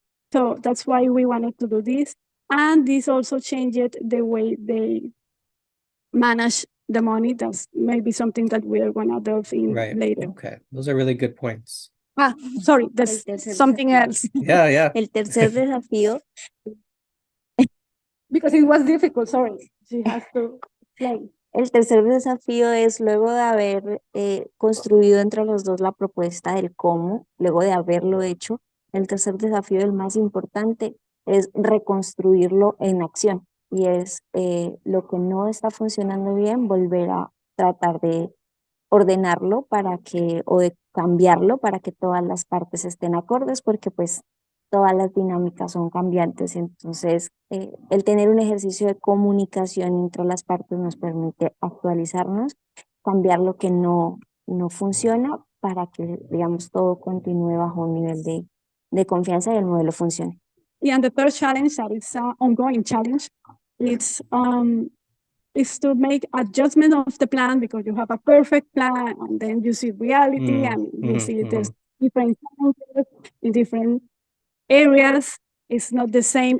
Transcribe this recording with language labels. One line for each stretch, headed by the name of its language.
English: So that's why we wanted to do this. And this also changed the way they manage the money. That's maybe something that we are going to delve in later. Okay, those are really good points. Sorry, there's something else. Yeah.
Spanish: El tercer desafío.
English: Because it was difficult, sorry. She has to explain.
Spanish: El tercer desafío es, luego de haber construido entre los dos la propuesta del cómo, luego de haberlo hecho, el tercer desafío, el más importante, es reconstruirlo en acción. Y es lo que no está funcionando bien, volver a tratar de ordenarlo o de cambiarlo para que todas las partes estén acordes, porque pues todas las dinámicas son cambiantes, entonces el tener un ejercicio de comunicación entre las partes nos permite actualizarnos, cambiar lo que no funciona para que, digamos, todo continúe bajo un nivel de confianza y el modelo funcione.
English: Yeah, and the third challenge, that is an ongoing challenge, is to make adjustment of the plan, because you have a perfect plan and then you see reality and you see there's different challenges in different areas. It's not the same.